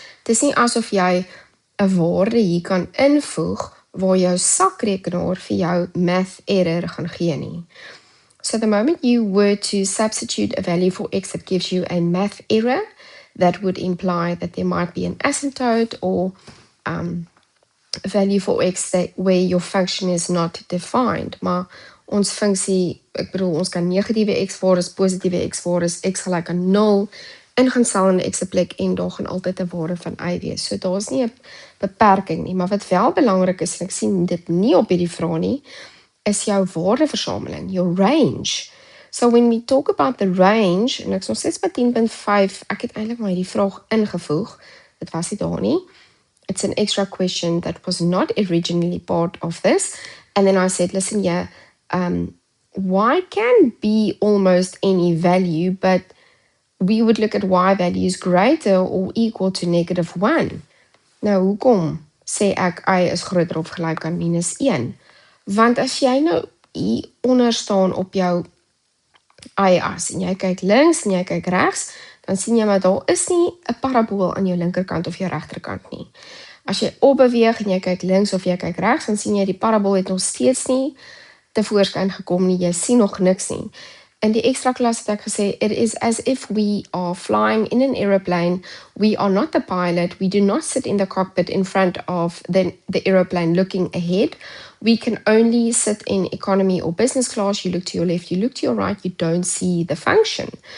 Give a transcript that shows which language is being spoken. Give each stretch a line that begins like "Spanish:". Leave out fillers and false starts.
Afrikaans: Het is nie asof jy 'n waarde hier kan invoeg, waar jou sakrekenaar vir jou math error gaan gee nie.
English: So the moment you were to substitute a value for x that gives you a math error, that would imply that there might be an asymptote or a value for x where your function is not defined.
Afrikaans: Maar ons funksie, ek bedoel, ons kan negatiewe x-waardes, positiewe x-waardes, x gelyk aan 0, gaan stel in x se plek en daar gaan altyd 'n waarde van y wees. So daar is nie 'n beperking nie, maar wat wel belangrik is, en ek sien dit nie op hierdie vraag nie, is jou waardeversameling, your range.
English: So when we talk about the range,
Afrikaans: en ek is nog steeds by 10.5, ek het eintlik maar hierdie vraag ingevoeg, dit was nie daar nie.
English: It's an extra question that was not originally part of this. And then I said, listen, yeah, y can be almost any value, but we would look at y values greater or equal to -1.
Afrikaans: Nou, hoekom sê ek y is groter of gelyk aan -1? Want as jy nou hier onder staan op jou y-as, en jy kyk links en jy kyk regs, dan sien jy maar daar is nie 'n parabool aan jou linkerkant of jou regterkant nie. As jy opbeweeg en jy kyk links of jy kyk regs, dan sien jy die parabool het nog steeds nie tevoorskyn gekom nie, jy sien nog niks nie. In die extra klas het ek gesê,
English: it is as if we are flying in an aeroplane, we are not the pilot, we do not sit in the cockpit in front of the aeroplane looking ahead, we can only sit in economy or business class, you look to your left, you look to your right, you don't see the function.